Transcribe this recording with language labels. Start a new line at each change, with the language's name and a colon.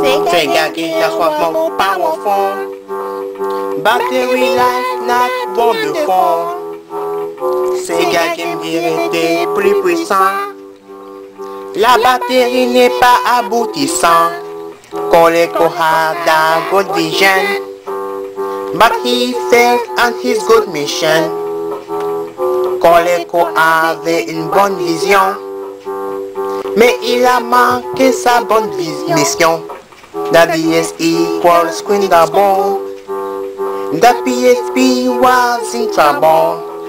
English: Sega games are far more powerful. Battery life not wonderful.
French: Sega game était plus puissant. La batterie n'est pas aboutissant.
English: Coleco had a good vision, but he failed on his good mission.
French: Coleco avait une bonne vision, mais il a manqué sa bonne mission.
English: The DS equals screen double. The PSP was in trouble.